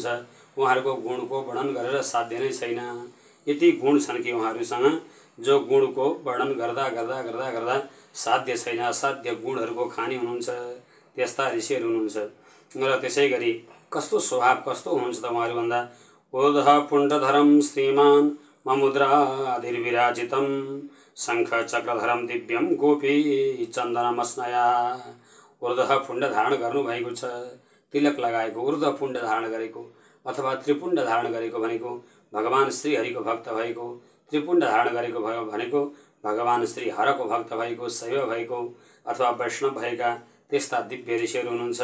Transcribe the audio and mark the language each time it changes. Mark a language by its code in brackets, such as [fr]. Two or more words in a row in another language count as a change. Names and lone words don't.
[ne] उहाँहरूको गुणको वर्णन गरेर साध्य नै छैन। यति गुण छन् कि उहाँहरूसँग जो गुणको वर्णन गर्दा गर्दा गर्दा गर्दा साध्य छैन। असाध्य गुणहरूको खानी हुनुहुन्छ। त्यस्ता ऋषिहरू हुनुहुन्छ। र त्यसै गरी कस्तो स्वभाव कस्तो हुनुहुन्छ त उहाँहरू भन्दा [sa] ओदह पुण्डधरम श्रीमान ममुद्राधिर्विराजितम शङ्ख चक्रधरम दिव्यम गोपी चन्दनमस्नया। [ne] ऊर्ध्व पुण्ड धारण गर्नुभएको छ, तिलक लगाएको, ऊर्ध्व पुण्ड धारण गरेको अथवा त्रिपुण्ड धारण गरेको भनेको भगवान श्री हरिको भक्त भएको, त्रिपुण्ड धारण गरेको भनेको भगवान श्री हरको भक्त भएको, शैव भएको अथवा वैष्णव भएका त्यस्ता दिव्य ऋषिहरू हुनुहुन्छ।